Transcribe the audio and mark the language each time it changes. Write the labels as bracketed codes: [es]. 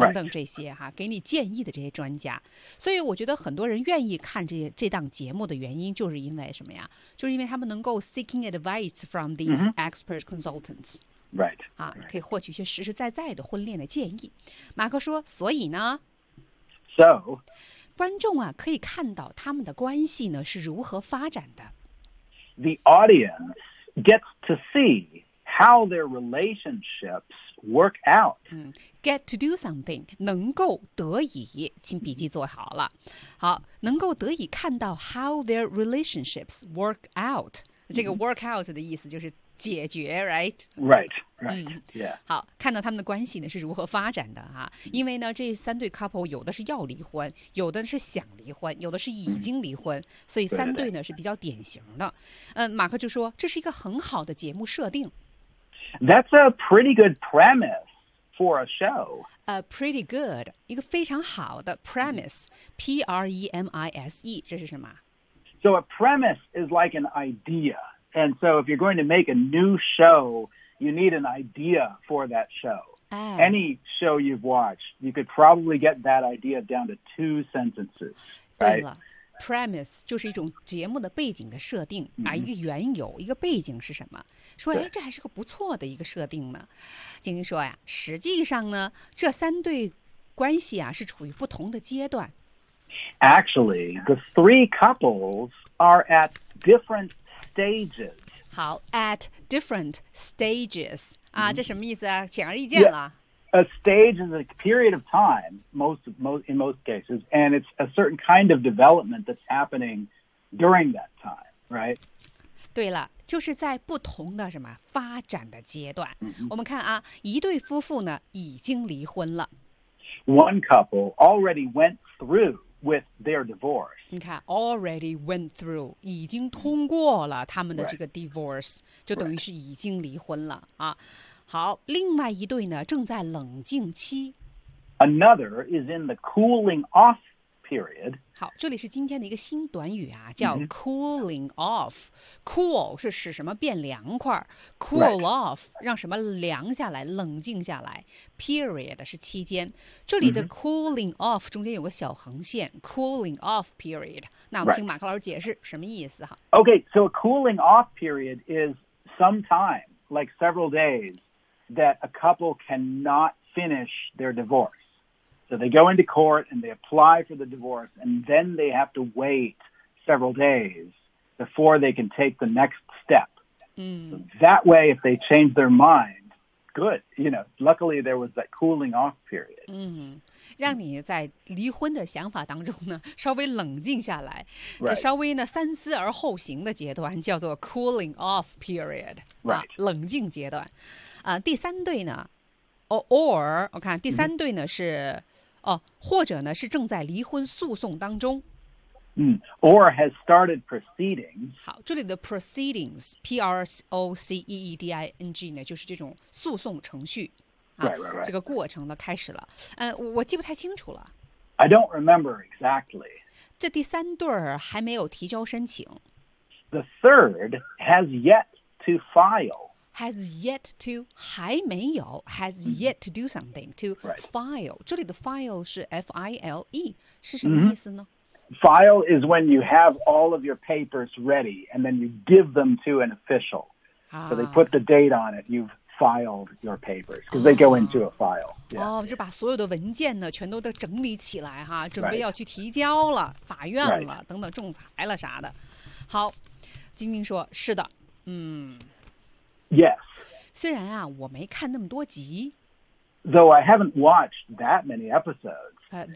[zh] 等等这些哈给你建议的这些专家所以我觉得很多人愿意看这档节目的原因就是因为什么呀就是因为他们能够 [en] seeking advice from these expert consultants、嗯Right, right. [zh] 啊，可以获取一些实实在在的婚恋的建议。马克说：“所以呢 [en] ，So， [zh] 观众啊可以看到他们的关系呢是如何发展的。 [en] The audience gets to see how their relationships work out.、 [zh] 嗯、get to do something 能够得以，请笔记做好了。 [en] 好， [zh] 能够得以看到 [en] how their relationships work out.、 Mm-hmm. [zh] 这个 work out 的意思就是。” 解决 ，right, [en] right, right.、嗯、 yeah. [zh] 好，看到他们的关系呢是如何发展的哈、啊。因为呢，这三对 couple 有的是要离婚，有的是想离婚，有的是已经离婚，嗯、所以三对呢对是比较典型的。嗯，马克就说这是一个很好的节目设定。 [en] That's a pretty good premise for a show. A pretty good, [zh] 一个非常好的 premise,、嗯、premise, 这是什么 [en] ？So a premise is like an idea. And so if you're going to make a new show, you need an idea for that show.、哎、 Any show you've watched, you could probably get that idea down to two sentences. [zh] 对了 ,premise 就是一种节目的背景的设定、 mm-hmm. 啊、一个缘由一个背景是什么说、哎、这还是个不错的一个设定呢。晶晶说呀实际上呢这三对关系啊是处于不同的阶段。 [en] Actually, the three couples are at different Stages. 好 at different stages、 mm-hmm. [zh] 啊，这什么意思啊？显而易见了。 [en] Yeah. A stage is a period of time, in most cases, and it's a certain kind of development that's happening during that time, right? [zh] 对了，就是在不同的什么发展的阶段。我们看啊，一对夫妇呢已经离婚了。 One couple already went through with their divorce. 你看 ， [en] already went through， [zh] 已经通过了他们的这个 divorce， 就等于是已经离婚了啊。好，另外一对呢正在冷静期。 [en] Another is in the cooling off period. [zh] 好，这里是今天的一个新短语啊，叫 cooling off. Cool 是使什么变凉快 ，cool off 让什么凉下来、冷静下来。 Period 是期间，这里的 cooling off 中间有个小横线 ，cooling off period. 那我们请马克老师解释什么意思哈 [en] ？Okay, so a cooling off period is some time, like several days, that a couple cannot finish their divorce. So they go into court and they apply for the divorce and then they have to wait several days before they can take the next step.、So、that way, if they change their mind, good. You know, luckily there was that cooling off period.、 [zh] 让你在离婚的想法当中呢稍微冷静下来、 [en] right. [zh] 稍微呢三思而后行的阶段叫做 cooling off period,、 [en] right. [zh] 冷静阶段。第三对呢 [en] or [zh] 我看第三对呢、是哦、或者呢是正在离婚诉讼当中、 [en] or has started proceedings [zh] 好这里的 proceedings P-R-O-C-E-E-D-I-N-G 呢就是这种诉讼程序、 [en] right. [zh] 这个过程呢开始了、我记不太清楚了 [en] I don't remember exactly [zh] 这第三对还没有提交申请 [en] The third has yet to file [zh] Has yet to 还没有 [en] has yet to do something to、 [zh] file 这里的 file 是 file 是什么意思呢、 [en] file is when you have all of your papers ready and then you give them to an official、so they put the date on it you've filed your papers because they go into a file、 [zh] 哦、就把所有的文件呢全都整理起来哈准备要去提交了、法院了、等等仲裁了啥的好晶晶说是的 [en] Yes. [zh] 虽然啊，我没看那么多集。 [en] Though I haven't watched that many episodes.